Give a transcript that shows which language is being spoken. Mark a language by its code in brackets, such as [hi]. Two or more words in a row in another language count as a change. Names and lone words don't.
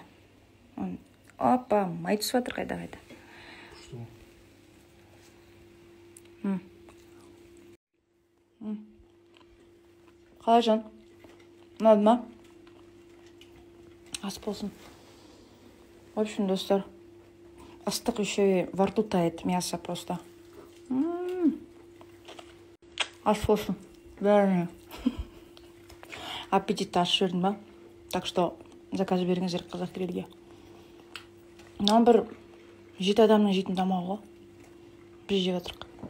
[kk] Опа, май түсіп жатыр қайда-қайда. Қалай жан? Ұнады ма? Ас болсын. [ru] В общем, [kk] достар, ыстық [ru] еще и во рту тает мясо просто. [kk] Ас болсын. Бәріне. Аппетитті ас жүрдім ба? [ru] Так что [kk] заказ беріңіздер қазақ елге. Мынау бір 7 адамның жейтін тамағы ғой. Біз жеп жатырық.